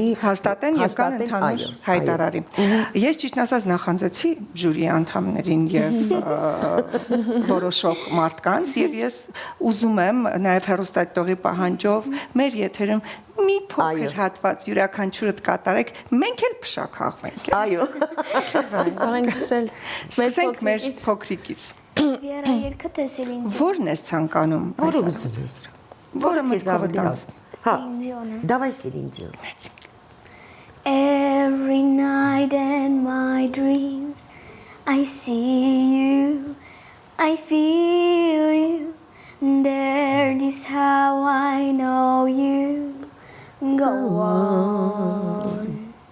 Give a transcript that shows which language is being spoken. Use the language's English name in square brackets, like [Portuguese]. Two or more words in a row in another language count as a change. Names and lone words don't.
[Armenian] հաստատեն եւ կան ընդհանուր հայտարարի։ Ես ճիշտն ասած նախանձեցի ժյուրի անդամներին եւ որոշող մարդկանց եւ ես ուզում եմ նաեւ հեռուստադիտողի պահանջով մեր եթերում մի փոքր հատված յուրաքանչյուրդ կատարեք, մենք էլ փշաքաղվենք։ Այո։ Բաղենք սկսել մեր փոքրիկից։ Վիերա երգը թե Սելին Դիոն։ Որն ես ցանկանում։ Որը ուզում ես։ Որը մեզ հավատաց։ Սելին Դիոնը։ Давай Սելին Դիոն։ [English] Every night in my dreams I see you, I feel you. That is how I know you. Go on.